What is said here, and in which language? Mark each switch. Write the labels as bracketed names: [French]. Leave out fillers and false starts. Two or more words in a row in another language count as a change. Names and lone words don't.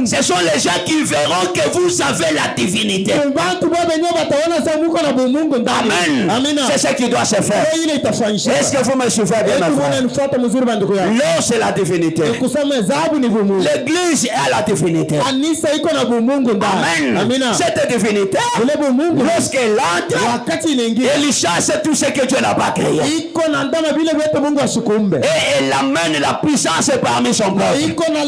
[French] Ce sont les gens qui verront que vous avez la divinité. [Swahili] Watu baba wenyewe wataona sasa mko na bumungu ndani. [French] Amen. [Swahili] Amina. [French] C'est ce qui doit se faire. [Swahili] Ile itafanyika. [French] Est-ce que vous me suivez bien? L'eau c'est la divinité. L'église est la divinité. Amen. [Swahili] Amina. [French] Cette divinité, lorsqu'elle entre, elle chasse tout ce que Dieu n'a pas créé. Et elle amène la puissance parmi son peuple.